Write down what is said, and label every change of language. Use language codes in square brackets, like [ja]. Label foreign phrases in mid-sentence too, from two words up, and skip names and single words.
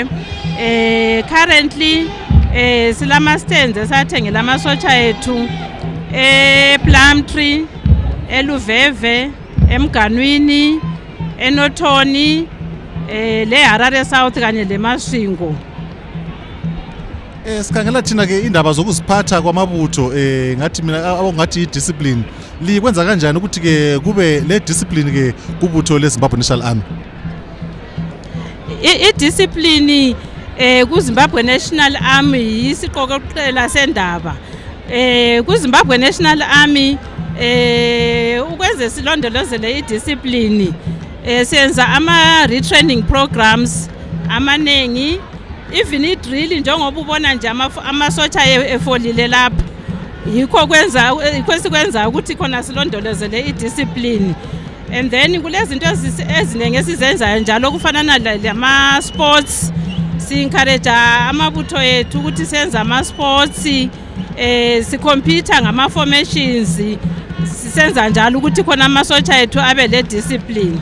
[nd] Currently silama-stands esathengela amasotsha ethu ePlumtree, eLuveve, eMganwini, eNothoni, le Harare South kanye leMasvingo. Sikhangela thina ke indaba zokuziphatha kwamabutho ngathi mina ngathi discipline likwenza kanjani ukuthi ke kube le discipline ke kubutho leZimbabwe National Army? I-discipline kuZimbabwe National Army isiqokoqela sendaba. KuZimbabwe National Army ukwenze silondolozele i-discipline senza ama- [en] retraining programs [nd] amaningi, even i-drill njengoba ubona nje amasotsha efolile lapha. Yikho kwenza ukuthi khona silondolozele i-discipline. [en] And then [nd] kulezinto eziningi esizenzayo njalo kufana lama-sports. Si-encourage amabutho ethu ukuthi senza ama-sports, si-compete ngama-formations, sisenza njalo ukuthi khona amasotsha ethu abe le discipline.